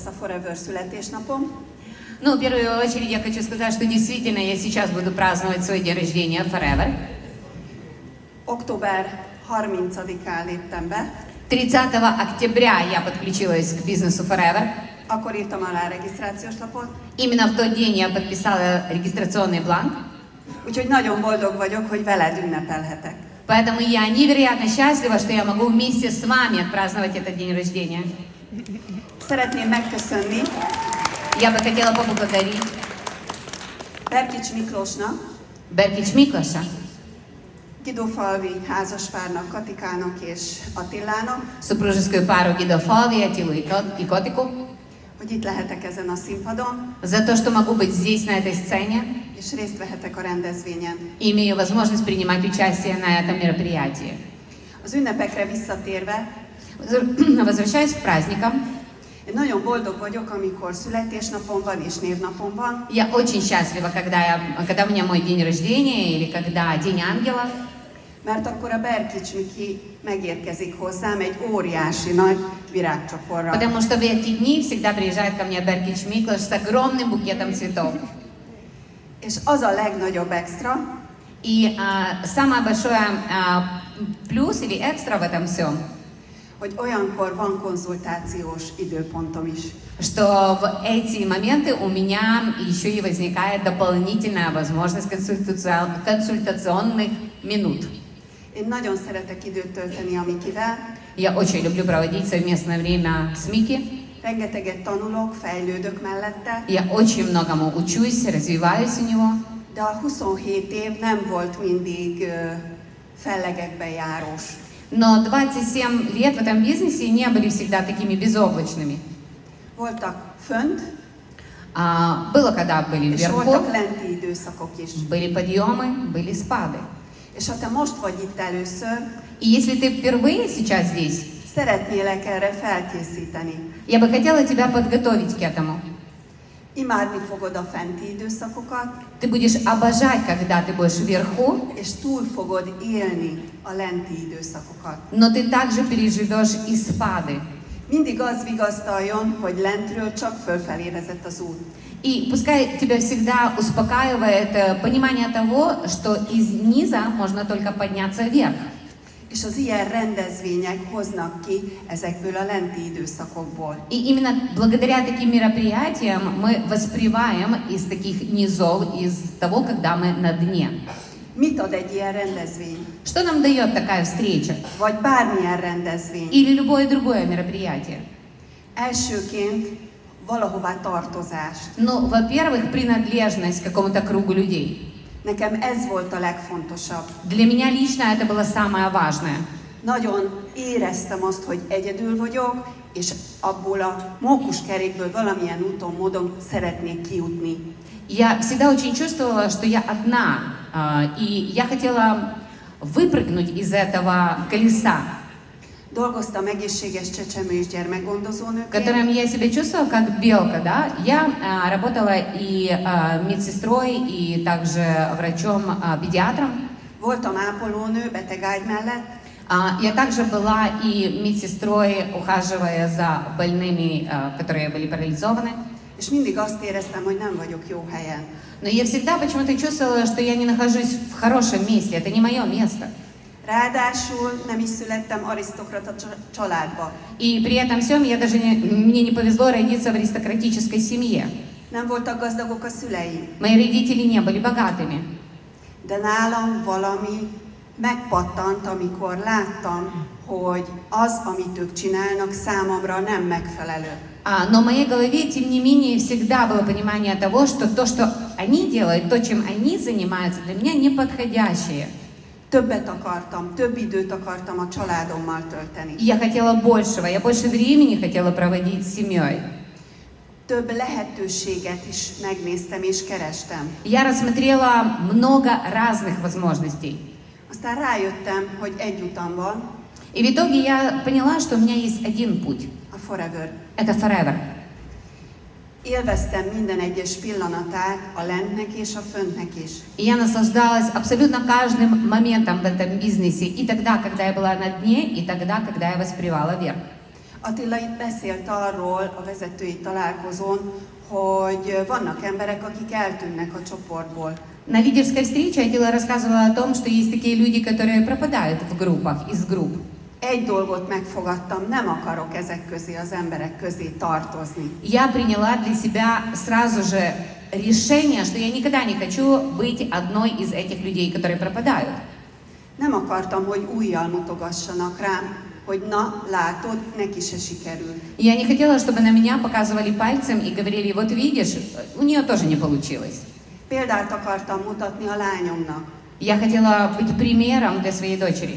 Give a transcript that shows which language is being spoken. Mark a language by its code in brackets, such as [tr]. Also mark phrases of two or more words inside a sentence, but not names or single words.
[hu] a Forever születésnapom. [ru] Ну, в первую очередь я хочу сказать, что действительно я сейчас буду праздновать свой день рождения Forever. [hu] Október 30-án léptem be. [ru] 30 октября я подключилась к бизнесу Forever. [hu] Akkor írtam alá regisztrációs lapot. [ru] Именно в тот день я подписала регистрационный бланк. [hu] Úgyhogy nagyon boldog vagyok, hogy veled ünnepelhetek. [ru] Поэтому я невероятно счастлива, что я могу вместе с вами отпраздновать этот день рождения. [hu] Szeretném megköszönni [ru] Я бы хотела поблагодарить [hu] Berkics Miklósnak, [ru] Беркич Миклоша, [hu] Gidófalvi házaspárnak, Katikának és Attilának, [ru] супружескую пару Гидо Фалви, Атилу и Котику, [hu] hogy itt lehetek ezen a színpadon, [ru] за то, что могу быть здесь, на этой сцене, [hu] és részt vehetek a rendezvényen. [ru] и имею возможность принимать участие на этом мероприятии. [hu] Az ünnepekre visszatérve, [ru] Возвращаясь к праздникам, [hu] én nagyon boldog vagyok, amikor születésnapom van és névnapom van, [ru] я очень счастлива, когда у меня мой день рождения или когда День Ангела, [hu] mert akkor a Berkics Miki megérkezik hozzám egy óriási nagy virágcsokorra. [ru] потому что в эти дни всегда приезжает ко мне Беркич Миклош с огромным букетом цветов. [hu] És az a legnagyobb extra, [ru] И самое большое плюс или экстра в этом всем, [hu] hogy olyankor van konzultációs időpontom is. [ru] что в эти моменты у меня еще и возникает дополнительная возможность консультационных минут. [hu] Én nagyon szeretek időt tölteni a Mikivel, [ru] Я очень люблю проводить совместное время с Мики. [hu] rengeteget tanulok, fejlődök mellette, [ru] Я очень многому учусь, развиваюсь у него. [hu] de a 27 év nem volt mindig fellegekben járós. [ru] Но 27 лет в этом бизнесе не были всегда такими безоблачными. [hu] Voltak fönt, [ru] Было, когда были [hu] és [ru] вверху, [hu] voltak lenti időszakok is. [ru] были подъемы, были спады. [hu] És ha te most vagy itt először, [ru] И если ты впервые сейчас здесь, [hu] szeretnélek erre felkészíteni. [ru] я бы хотела тебя подготовить к этому. [hu] Imádni fogod a fenti időszakokat, [ru] Ты будешь обожать, когда ты будешь вверху, [hu] és túl fogod élni a lenti időszakokat. [ru] но ты также переживешь и спады. [hu] Mindig az vigasztaljon, hogy lentről csak fölfelé vezet az út. [ru] И pускай тебя всегда успокаивает понимание того, что из низа можно только подняться вверх. [hu] És az ilyen rendezvények hoznak ki ezekből a lenti időszakokból. [ru] И именно благодаря таким мероприятиям мы воспеваем из таких низов, из того, когда мы на дне. [hu] Mit ad egy ilyen rendezvény? [ru] Что нам дает такая встреча? [hu] Vagy bármilyen rendezvény? [ru] Или любое другое мероприятие? [hu] Elsőként valahová tartozás. [ru] Ну, во-первых, принадлежность к какому-то кругу людей. [hu] Nekem ez volt a legfontosabb. [ru] Для меня лично это было самое важное. [hu] Nagyon éreztem azt, hogy egyedül vagyok, és abból a mókuskerékből valamilyen úton, módon szeretnék kijutni. [ru] Я всегда очень чувствовала, что я одна, и я хотела выпрыгнуть из этого колеса, [hu] Dolgoztam egészséges csecsemő és gyermekgondozónőként, [ru] которым я себя чувствовала как белка, да. Я работала и медсестрой, и также врачом-педиатром. [hu] voltam ápolónő betegágy mellett, [ru] Я также была и медсестрой, ухаживая за больными, которые были парализованы. [hu] és mindig azt éreztem, hogy nem vagyok jó helyen. [ru] Но я всегда почему-то чувствовала, что я не нахожусь в хорошем месте, это не мое место. [hu] Ráadásul nem is születtem arisztokrata családba. [ru] И при этом всем мне не повезло родиться в аристократической семье. [hu] Nem voltak gazdagok a szüleim, [ru] Мои родители не были богатыми. [hu] de nálam valami megpattant, amikor láttam, hogy az, amit ők csinálnak, számomra nem megfelelő. [ru] Но в моей голове, тем не менее, всегда было понимание того, что то, что они делают, то, чем они занимаются, для меня неподходящее. [hu] Többet akartam, több időt akartam a családommal tölteni. [ru] И я хотела большего, я больше времени хотела проводить с семьей. [hu] Több lehetőséget is megnéztem és kerestem. [ru] Я рассмотрела много разных возможностей. [hu] Aztán rájöttem, hogy egy utam van, [ru] И в итоге я поняла, что у меня есть один путь. [hu] a Forever. [ru] Это Forever. [hu] Élveztem minden egyes pillanatát a lentnek és a föntnek is. [ru] И я наслаждалась абсолютно каждым моментом в этом бизнесе. И тогда, когда я была на дне, и тогда, когда я воспевала вверх. [hu] Attila itt beszélt arról a vezetői találkozón, hogy vannak emberek, akik eltűnnek a csoportból. [ru] На лидерской встрече Атила рассказывала о том, что есть такие люди, которые пропадают в группах, из групп. [hu] Egy dolgot megfogadtam, nem akarok ezek közé, az emberek közé tartozni. [ru] Я приняла для себя сразу же решение, что я никогда не хочу быть одной из этих людей, которые пропадают. [hu] Nem akartam, hogy ujjal mutogassanak rám, hogy na, látod, neki se sikerül. [ru] Я не хотела, чтобы на меня показывали пальцем и говорили, вот видишь, у нее тоже не получилось. [hu] Példát akartam mutatni a lányomnak. [ru] Я хотела быть примером для своей дочери.